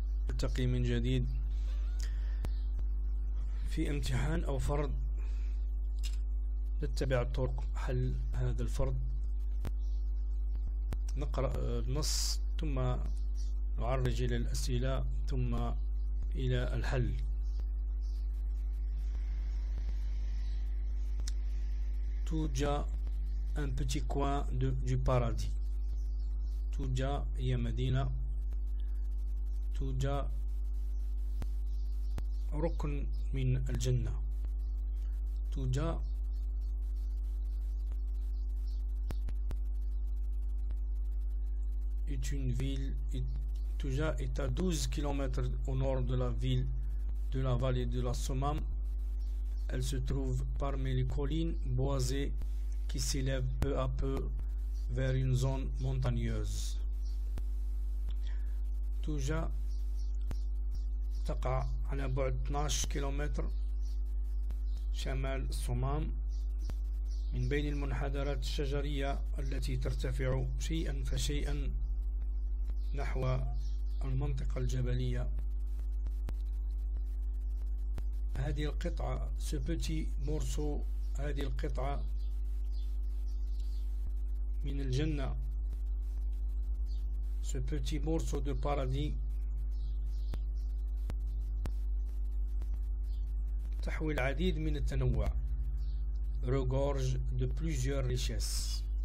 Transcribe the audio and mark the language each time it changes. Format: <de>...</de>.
<ar>نلتقي من جديد في امتحان أو فرض. نتبع طرق حل هذا الفرض، نقرأ النص ثم نعرج إلى الأسئلة ثم إلى الحل.</ar> <fr>توجا un petit coin du paradis.</fr> <ar>توجا هي مدينة، توجا ركن من الجنة.</ar> <fr>توجا est une ville. Touja est à 12 km au nord de la ville de la vallée de la Sommam. Elle se trouve parmi les collines boisées qui s'élèvent peu à peu vers une zone montagneuse.</fr> <ar>توجا تقع على بعد 12 كيلومتر شمال الصمام من بين المنحدرات الشجرية التي ترتفع شيئا فشيئا نحو المنطقة الجبلية. هذه القطعة ce petit morceau، هذه القطعة من الجنة، ce petit morceau de paradis تحوي العديد من التنوع، regorge de plusieurs richesses.</ar>